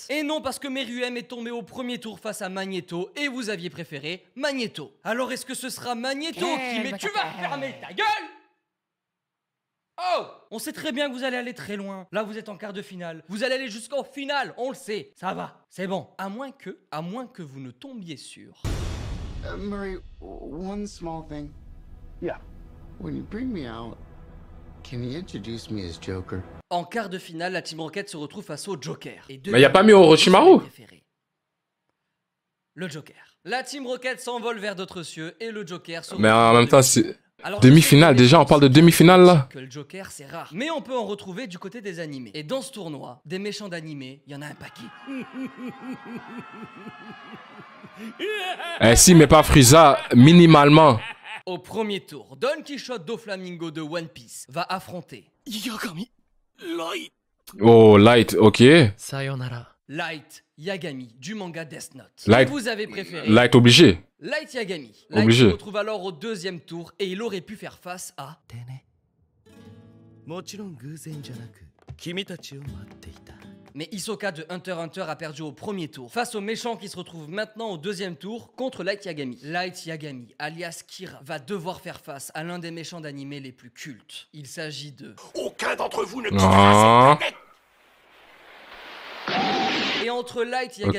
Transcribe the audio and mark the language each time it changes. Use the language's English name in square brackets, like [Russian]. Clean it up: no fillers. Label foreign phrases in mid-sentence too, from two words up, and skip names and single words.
[French] Et non, parce que Meruem est tombé au premier tour face à Magneto et vous aviez préféré Magneto. Alors est-ce que ce sera Magneto qui... Mais tu vas fermer ta gueule! Oh! On sait très bien que vous allez aller très loin. Là, vous êtes en quart de finale. Vous allez aller jusqu'au final, on le sait. Ça va, c'est bon. À moins que vous ne tombiez sur... [English] Murray, one small thing. Yeah. When you bring me out, can you introduce me as Joker? [French] En quart de finale, la Team Rocket se retrouve face au Joker. Mais y a pas mis Orochimaru? Le Joker. La Team Rocket s'envole vers d'autres cieux et le Joker se Mais retrouve en même temps, c'est... Alors, Demi-finale, déjà, on parle de demi-finale, là. Que le Joker, c'est rare. Mais on peut en retrouver du côté des animés. Et dans ce tournoi, des méchants d'animés, il y en a un paquet. Eh si, mais pas Frieza, minimalement. Au premier tour, Don Quichotte Doflamingo de One Piece va affronter Yagami Light. Oh, Light, ok. Light Yagami du manga Death Note. Light- Et vous avez préféré Light obligé. Light Yagami. Light Obligé. se retrouve alors au deuxième tour et il aurait pu faire face à... [Japanese] もちろん偶然じゃなく君たちを待っていた [French] Mais Hisoka de Hunter x Hunter a perdu au premier tour face au méchant qui se retrouve maintenant au deuxième tour contre Light Yagami. Light Yagami, alias Kira, va devoir faire face à l'un des méchants d'animé les plus cultes. Il s'agit de... Aucun d'entre vous ne Ah. quittera cette planète. Et entre Light Yagami